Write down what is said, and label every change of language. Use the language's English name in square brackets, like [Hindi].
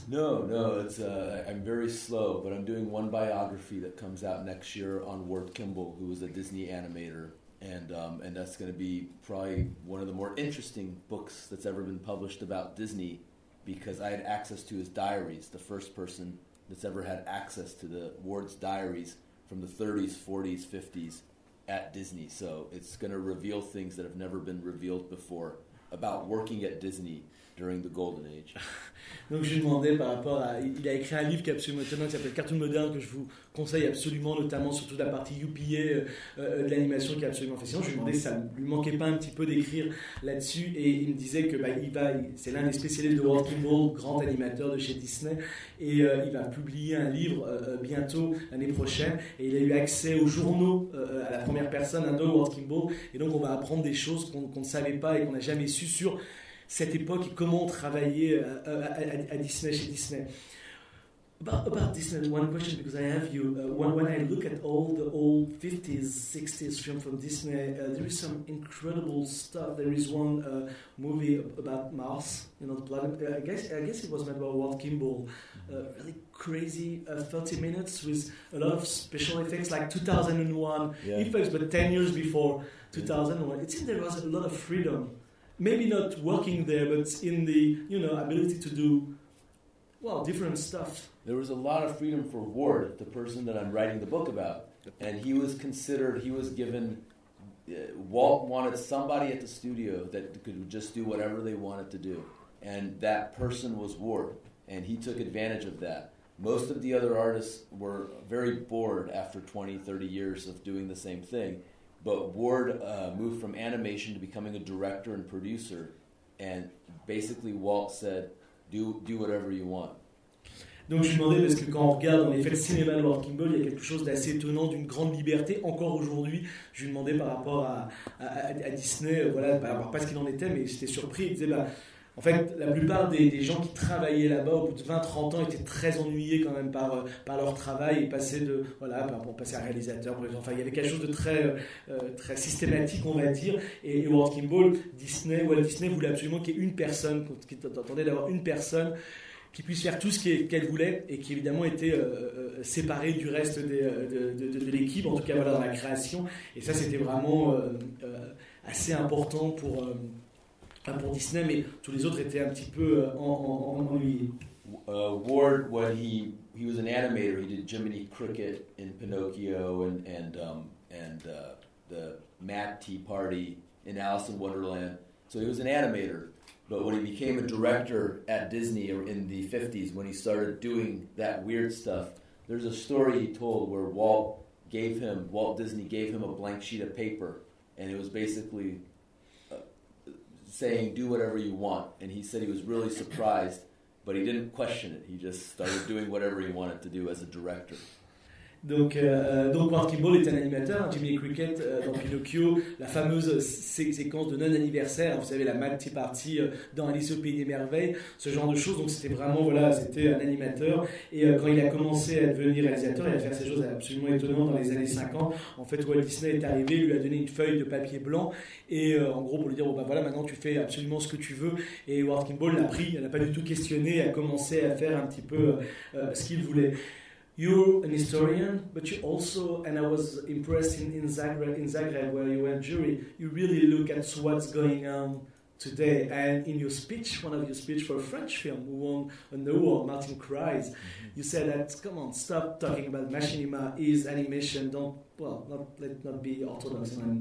[English] No, it's I'm very slow, but I'm doing one biography that comes out next year on Ward Kimball, who was a Disney animator, and that's going to be probably one of the more interesting books that's ever been published about Disney, because I had access to his diaries, the first person that's ever had access to the Ward's diaries from the 30s, 40s, 50s at Disney. So it's going to reveal things that have never been revealed before about working at Disney during the Golden Age. [French] Donc je lui demandais par rapport à... Il a écrit un livre qui est absolument étonnant, qui s'appelle Cartoon Modern, que je vous conseille absolument, notamment surtout la partie UPA de l'animation qui est absolument fascinante. Je lui demandais si ça ne lui manquait pas un petit peu d'écrire là-dessus, et il me disait que c'est l'un des spécialistes de Walt Kimball, grand animateur de chez Disney, et il va publier un livre bientôt, l'année prochaine, et il a eu accès aux journaux, à la première personne, de Walt Kimball, et donc on va apprendre des choses qu'on ne savait pas et qu'on n'a jamais su sur... cette époque et comment on travaillait à Disney, chez Disney. [English] About Disney, one question, because I have you. When I look at all the old 50s, 60s films from Disney, there is some incredible stuff. There is one movie about Mars, you know, the planet. I guess it was made by Walt Kimball. Really crazy 30 minutes with a lot of special effects, like 2001 effects, but 10 years before 2001. It seems there was a lot of freedom. Maybe not working there, but in the, you know, ability to do, well, different stuff. There was a lot of freedom for Ward, the person that I'm writing the book about. And he was considered, he was given, Walt wanted somebody at the studio that could just do whatever they wanted to do. And that person was Ward, and he took advantage of that. Most of the other artists were very bored after 20, 30 years of doing the same thing. But Ward moved from animation to becoming a director and producer, and basically Walt said, do whatever you want. [French] Donc je me demandais, parce que quand on regarde en effet le cinéma de Walt Kimball, il y a quelque chose d'assez étonnant, d'une grande liberté, encore aujourd'hui. Je lui demandais par rapport à Disney, voilà, pas ce qu'il en était, mais j'étais surpris. Il disait, en fait, la plupart des gens qui travaillaient là-bas au bout de 20-30 ans étaient très ennuyés quand même par leur travail et passaient de passer à réalisateur. Enfin, il y avait quelque chose de très très systématique, on va dire. Et Walt Kimball, Walt Disney voulait absolument qu'il y ait une personne, qui entendait d'avoir une personne qui puisse faire tout ce qu'elle voulait et qui évidemment était séparée du reste de l'équipe, en tout cas voilà, dans la création. Et ça, c'était vraiment assez important pour Disney, mais tous les autres étaient un petit peu ennuyés. [English] Ward, when he was an animator, he did Jiminy Cricket in Pinocchio and the Mad Tea Party in Alice in Wonderland. So he was an animator, but when he became a director at Disney in the 50s, when he started doing that weird stuff, there's a story he told where Walt Disney gave him a blank sheet of paper, and it was basically saying, do whatever you want. And he said he was really surprised, but he didn't question it. He just started doing whatever he wanted to do as a director. [French] Donc Walt Kimball est un animateur, Jiminy Cricket dans Pinocchio, la fameuse séquence de non-anniversaire, vous savez, la Mad Tea Party dans Alice au Pays des Merveilles, ce genre de choses. Donc c'était vraiment, voilà, c'était un animateur. Et quand il a commencé à devenir réalisateur et à faire ces choses absolument étonnantes dans les années 50, en fait, Walt Disney est arrivé, lui a donné une feuille de papier blanc, et en gros, pour lui dire, maintenant tu fais absolument ce que tu veux. Et Walt Kimball l'a pris, elle n'a pas du tout questionné, a commencé à faire un petit peu ce qu'il voulait. [English] You're an historian, but you also, and I was impressed in Zagreb, where you were a jury, you really look at what's going on today. And in your speech, one of your speech for a French film who won an award, Martin Cries, you said that, come on, stop talking about machinima is animation, let's not be orthodox.